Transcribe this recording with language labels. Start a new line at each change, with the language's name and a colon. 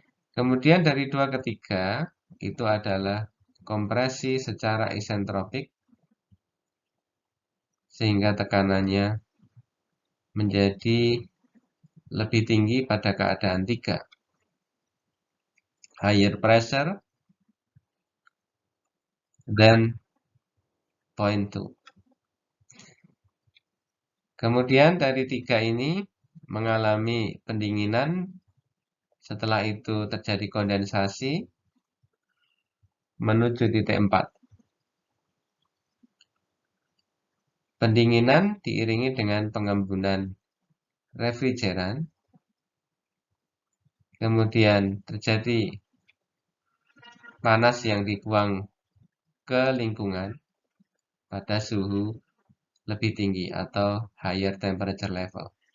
Indonesian: Kemudian dari 2 ke 3 itu adalah kompresi secara isentropik, sehingga tekanannya menjadi lebih tinggi pada keadaan 3.
English: Higher pressure than point 2.
Indonesian: Kemudian dari 3 ini mengalami pendinginan, setelah itu terjadi kondensasi menuju titik 4. Pendinginan diiringi dengan pengembunan refrigeran, kemudian terjadi panas yang dibuang ke lingkungan pada suhu lebih tinggi atau
English: higher temperature level.